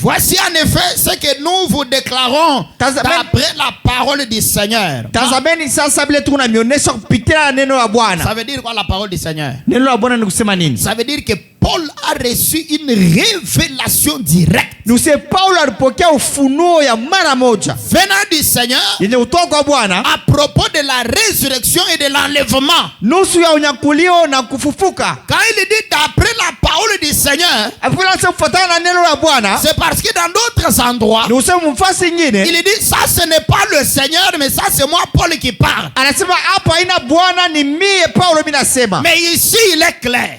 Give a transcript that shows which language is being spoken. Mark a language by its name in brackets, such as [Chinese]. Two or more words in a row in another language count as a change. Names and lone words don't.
[French] Voici en effet ce que nous vous déclarons d'après la parole du Seigneur. [Swahili] Tazameni sasa bile tunamionesha kupitia neno la Bwana. [French] Ça veut dire quoi la parole du Seigneur? [Swahili] Neno la Bwana ni kusema nini? [French] Ça veut dire que Paul a reçu une révélation directe. Nous c'est [Swahili] Paulo alipokea ufunuo ya mara moja [French] venant du Seigneur [Swahili] yenye kutoka kwa Bwana [French] à propos de la résurrection et de l'enlèvement. [Swahili] nusu ya unyakulio na kufufuka. [French] Quand il dit d'après la parole du Seigneur, c'est parce que dans d'autres endroits, il dit ça ce n'est pas le Seigneur, mais ça c'est moi Paul qui parle. Mais ici il est clair.